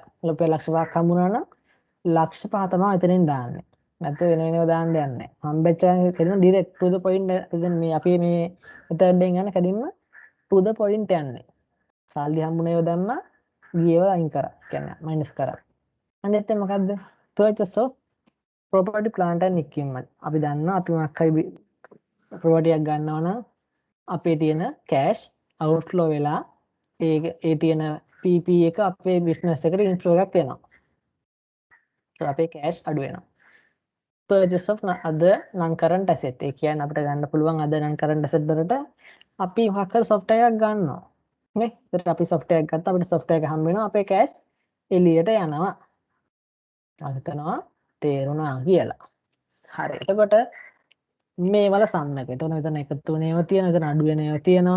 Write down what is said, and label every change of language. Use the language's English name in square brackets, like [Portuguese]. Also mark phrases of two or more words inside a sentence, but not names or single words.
[Sinhala] රුපියල් ලක්ෂ 5ක් හම්බුණා නම් ලක්ෂ 5 තමයි එතනින් දාන්නේ. නැත්නම් වෙන වෙනව දාන්න යන්නේ නැහැ. හම්බෙච්ච කෙනෙක් [English] direct to the point [Sinhala] දැන් මේ අපි මේ මෙතඩ් එකෙන් යන කැඩින්ම [English] to the point [Sinhala] යන්නේ. සල්ලි හම්බුනේව දැම්මා ගියව අයින් කරා. කියන්නේ මයිනස් කරා. අනිත් එක මොකද්ද? [English] purchase of property plant and equipment. [Sinhala] අපි දන්නවා අපි මොකක් හරි property එකක් ගන්නවා නම් අපේ තියෙන [English] cash outflow [Sinhala] වෙලා ඒ තියෙන PP එක අපේ business එකට inflow එකක් වෙනවා. අපේ cash අඩු වෙනවා. [English] purchase of other non current asset. [Sinhala] ඒ කියන්නේ අපිට ගන්න පුළුවන් [English] other non current asset [Sinhala] වලට අපි මොකක් හරි software එකක් ගන්නවා. නේ? ඒකට අපි software එකක් ගත්තා අපිට software එක හම්බ වෙනවා අපේ cash එළියට යනවා. හිතනවා තේරුණා කියලා. හරි. එතකොට මේ වල සම් එක. එතකොට මෙතන එකතු වෙන ඒවා තියෙනවා, එතන අඩු වෙන ඒවා තියෙනවා.